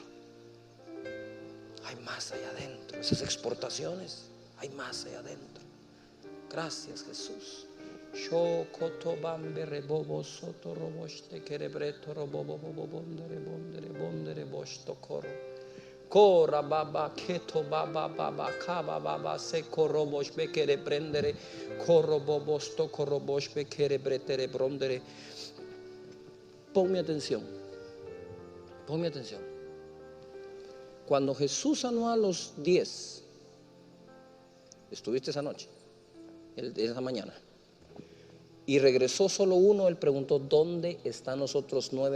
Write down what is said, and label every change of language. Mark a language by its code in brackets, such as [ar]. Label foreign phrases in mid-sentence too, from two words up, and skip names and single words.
[es] Hay más allá adentro. Esas exportaciones, hay más allá adentro. Gracias, Jesús. Cora baba keto baba baba kaba baba se korobosh be kere prendere korobobos to korobosh be kere bretere brondere. Ponme atención. Ponme atención. Cuando Jesús sanó a los 10, estuviste esa noche, esa mañana, y regresó solo uno, él preguntó: ¿dónde están los otros 9?